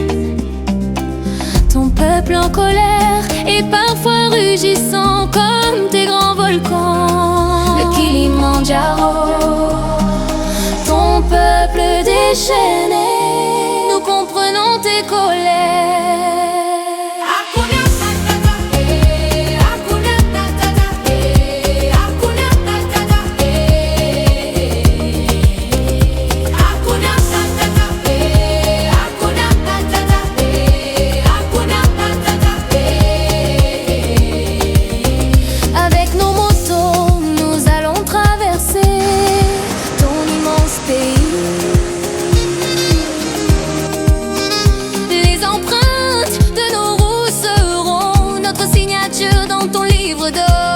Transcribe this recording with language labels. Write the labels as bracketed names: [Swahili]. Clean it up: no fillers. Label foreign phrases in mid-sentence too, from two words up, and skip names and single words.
[French] Ton peuple en colère et parfois rugissant comme tes grands volcans. Le Kilimandjaro. Ton peuple déchaîné, nous comprenons tes colères. [Swahili] Hakuna Matata, Hakuna Matata, Hakuna Matata, Hakuna Matata, Hakuna Matata, Hakuna Matata. [French] Avec nos motos, nous allons traverser ton immense pays. Les empreintes de nos roues seront notre signature dans ton livre d'or.